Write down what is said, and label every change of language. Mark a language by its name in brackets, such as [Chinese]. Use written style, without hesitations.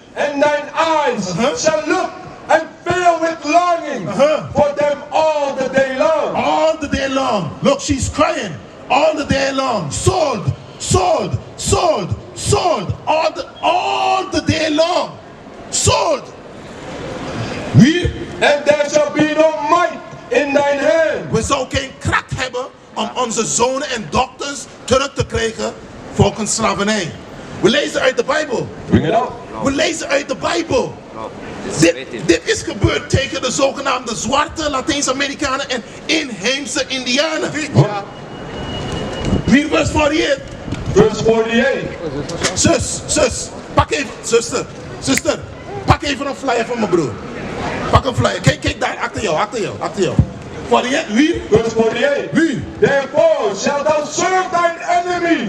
[English] And thine eyes shall look and fill with longing for them all the day long. All the day long. Look, she's crying. All the day long. Sold, sold, sold, sold. All the day long. Sold. Read. And there shall be no might in thine hand. [Dutch] We zouden geen kracht hebben om onze zonen en dochters terug te krijgen volgens slavernij. We lezen uit de Bijbel. [English] Bring it out. [Dutch] We lezen uit de Bijbel. [English] No. [Dutch] Dit is gebeurd tegen de zogenaamde zwarte Latijns-Amerikanen en inheemse Indianen. Read verse 48. [English] verse 48. [Dutch] Zus, pak even, zuster, pak even een flyer van mijn broer. Pak een flyer, kijk daar, achter jou. 48, wie? [English] Verse 48. [Dutch] Wie? [English] Therefore shalt thou serve thine enemy.